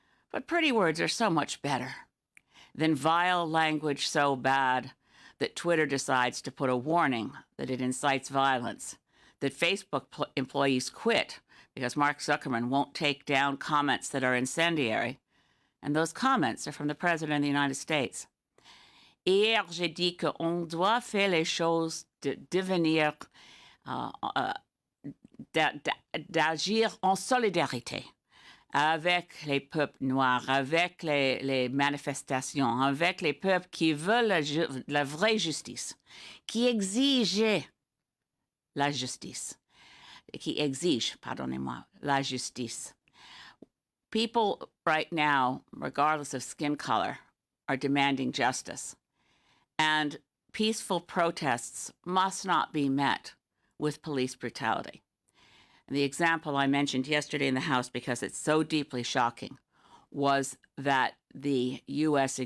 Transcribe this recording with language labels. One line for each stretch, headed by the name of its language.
English: But pretty words are so much better than vile language so bad that Twitter decides to put a warning that it incites violence, that Facebook employees quit because Mark Zuckerman won't take down comments that are incendiary. And those comments are from the President of the United States.
French: Hier, j'ai dit qu'on doit faire les choses, d'agir en solidarité avec les peuples noirs, avec les manifestations, avec les peuples qui veulent la vraie justice, qui exigent la justice, pardonnez-moi, la justice.
English: People right now, regardless of skin color, are demanding justice. And peaceful protests must not be met with police brutality. And the example I mentioned yesterday in the House, because it's so deeply shocking, was that the U.S.